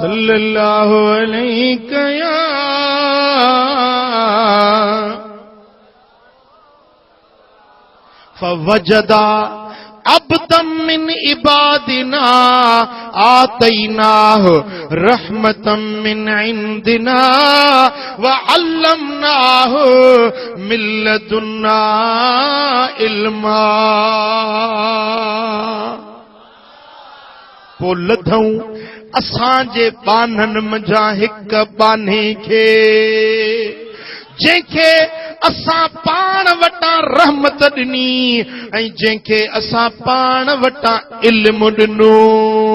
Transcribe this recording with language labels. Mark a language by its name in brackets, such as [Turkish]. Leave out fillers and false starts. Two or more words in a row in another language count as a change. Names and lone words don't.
[Arabic] صلى الله عليك يا فوجدا عبدا من عبادنا آتيناه رحمة من عندنا وعلمناه من لدنا علما. [Sindhi] पो लधऊं असांजे बाननि मंझां हिक बाने खे, जंहिंखे असां पाण वटां रहमत ॾिनी ऐं जंहिंखे असां पाण वटां इल्मु ॾिनो।